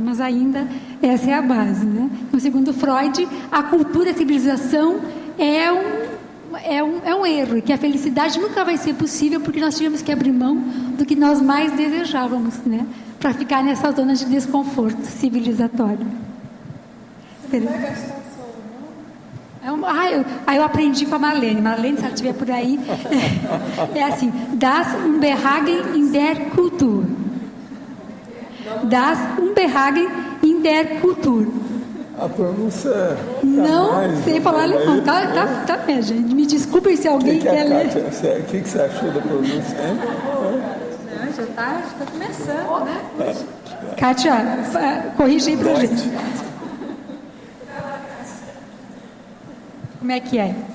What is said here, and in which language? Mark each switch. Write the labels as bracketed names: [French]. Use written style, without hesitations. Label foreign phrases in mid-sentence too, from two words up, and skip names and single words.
[Portuguese] Mas ainda essa é a base, né? Então, segundo Freud, a cultura, a civilização é um erro, e que a felicidade nunca vai ser possível porque nós tivemos que abrir mão do que nós mais desejávamos, né? Para ficar nessa zona de desconforto civilizatório. Você não vai gastar solo, não? Eu aprendi com a Marlene. Marlene, se ela estiver por aí, é assim: [German] das Unbehagen in der Kultur. Das Unbehagen in der Kultur. [Portuguese] A pronúncia não sei falar alemão. Tá, gente. Me desculpem se alguém quer ler. O que você achou da pronúncia? Já está começando, né? Kátia, corrige aí pra gente. Como é que é?